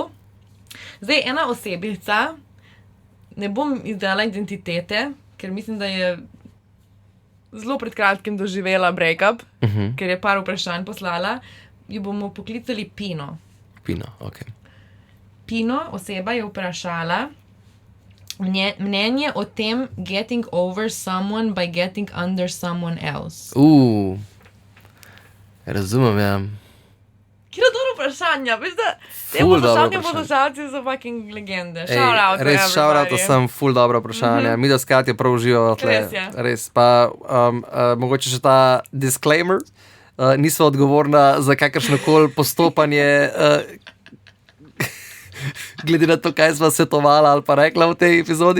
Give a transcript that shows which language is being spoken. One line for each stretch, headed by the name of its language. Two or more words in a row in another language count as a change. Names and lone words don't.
Slovenian: Zdaj, ena osebica, ne bom izdala identitete, ker mislim, da je zelo pred kratkim doživela breakup, ker je par vprašanj poslala, jo bomo poklicali Pino. Pino, ok. Pino, oseba, je vprašala mnenje o tem
English: getting over someone by getting under someone else.
Slovenian: Razumem, ja. Kjer je dobro vprašanje? Veš, da te Ful dobro poslušalke in vprašanje. poslušalci so fucking legende. Ej,
English: Shout out to
Slovenian: res
English: everybody. shout out
Slovenian: sem, ful dobro vprašanje. Mi da skrat je prav uživalo tle. Res je. Res, pa mogoče še ta disclaimer. Nisva odgovorna za kakršnokoli postopanje, glede na to, kaj sva svetovala ali pa rekla v tej epizodi.